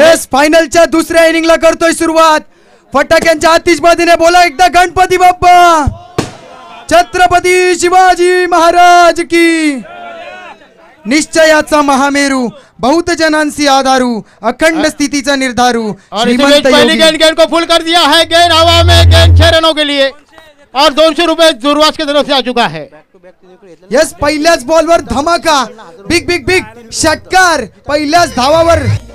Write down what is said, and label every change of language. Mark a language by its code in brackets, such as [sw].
[mr] Yes, फायनलच्या दुसऱ्या इनिंगला करतोय सुरुवात. फटाक्यांच्या आतिषबाजीने बोला एकदा गणपती बाप्पा, छत्रपती शिवाजी महाराज की. निश्चयाचा महामेरू, बहुत जनांसी आधारू, अखंड स्थितीचा निर्धारू, [hi] और [mr] श्रीमंत [hi] पहली [mr] योगी. [hi] गेंद को फुल कर दिया है. गेंद हवा में, गेंद 6 रनों के लिए और 200 रुपए दुर्वास की तरफ से आ चुका है. [mr] यस, पहिल्याच बॉलवर धमाका, [en] big big big [mr] षटकार पहिल्याच धावावर.